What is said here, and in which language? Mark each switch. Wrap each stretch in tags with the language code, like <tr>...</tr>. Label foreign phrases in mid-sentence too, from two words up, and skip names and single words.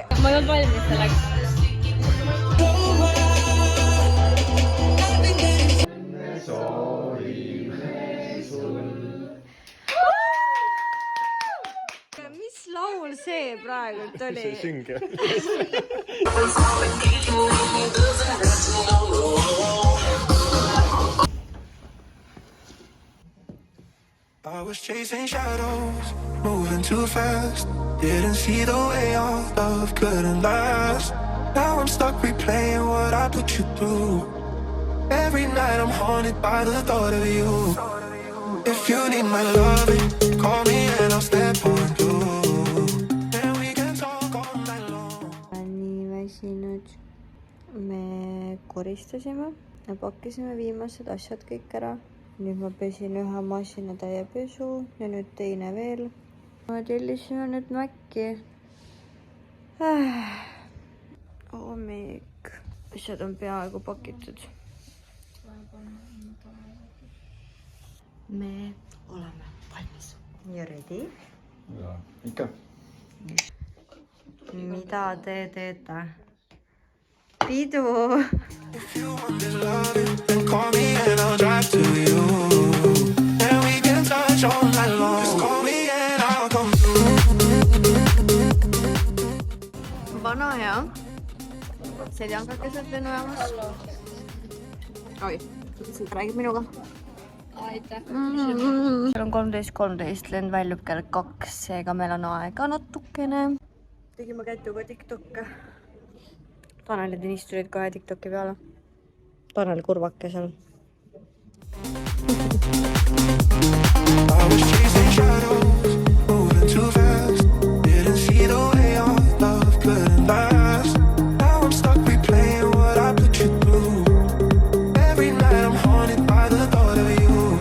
<et>Ma ei olnud valmis selleks. Mis laul see praegult oli? See synge.</et> <en>I was chasing shadows, moving too fast. Didn't see the way our love couldn't last. Now I'm stuck replaying what I put you through. Every night I'm haunted by the thought of you. If you need my loving, call me and I'll step on through. And we can talk all night long.</en> <et>Nii väsinud. Me koristasime ja pakkisime viimased asjad kõik ära. Nüüd ma pesin ühe masina täie pesu ja nüüd teine veel. Ma tellisime nüüd Mäkki. Hommik. Asjad on peaaegu pakitud. Me oleme valmis. Ja ready? Ja, ikka. Mida te teete? Pidu!</et> <en>If you want this loving, then call me and I'll drive to you. And we can touch all night long. Just call me and I'll come through.</en> <et>Vana hea. Seljankakesed lennujaamas. Oi, mõtlesin, et räägib minuga. Aitäh. Seal on 13.13, lend väljub kell 2, seega meil on aega natukene. Tegime käituga TikTokke. Tanel ja Tõnis tulid kohe TikToki peale. Tanel kurvake seal.</et> <en>I was chasing shadows, moving too fast. Didn't see the way our love couldn't last. Now I'm stuck replaying what I put you through. Every night I'm haunted by the thought of you.</en>